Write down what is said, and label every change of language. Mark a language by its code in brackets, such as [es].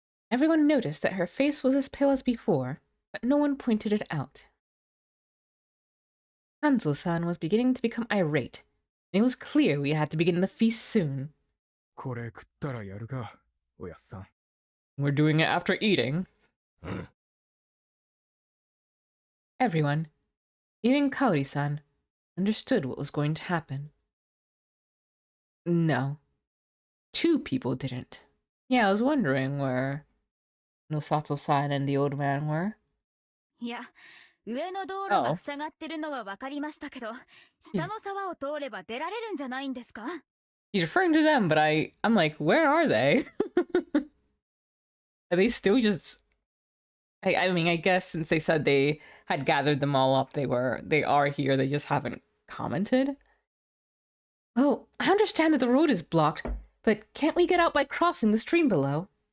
[en] Everyone noticed that her face was as pale as before, but no one pointed it out. Hanzo-san was beginning to become irate, and it was clear we had to begin the feast soon. [ja] これ食ったらやるか、おやっさん。 [en] We're doing it after eating. Everyone, even Kaori-san, understood what was going to happen. No. Two people didn't. Yeah, I was wondering where Nosato-san and the old man were. [ja] いや、上の道路が塞がってるのは分かりましたけど、下の沢を通れば出られるんじゃないんですか？ [en] He's referring to them, but I'm like, where are they? Are they still just... I mean, I guess since they said they had gathered them all up, they are here, they just haven't commented. Oh, I understand that the road is blocked, but can't we get out by crossing the stream below?